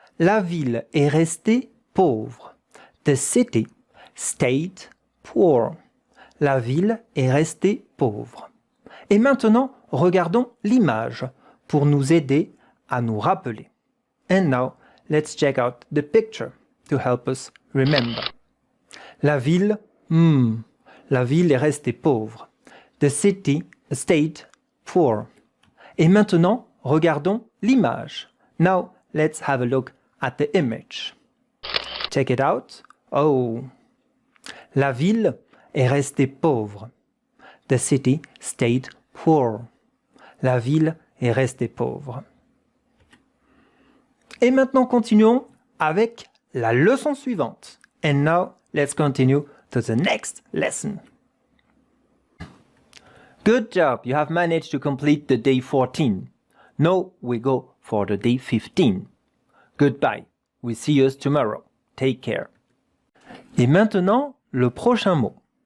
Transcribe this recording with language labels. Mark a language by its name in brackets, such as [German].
[French] La ville est restée pauvre. [English] The city stayed poor. [French] La ville est restée pauvre. Et maintenant, regardons l'image pour nous aider à nous rappeler. [English] And now, let's check out the picture to help us remember. [French] La ville est restée pauvre. [English] The city stayed poor. [French] Et maintenant, regardons l'image. [English] Now, let's have a look at the image. Check it out. [French] Oh, la ville est restée pauvre. [English] The city stayed poor. [French] La ville est restée pauvre. Et maintenant, continuons avec la leçon suivante. [English] And now, let's continue to the next lesson. Good job, you have managed to complete the day 14. Now we go for the day 15. Goodbye, we see you tomorrow. Take care. [French] Et maintenant, le prochain mot.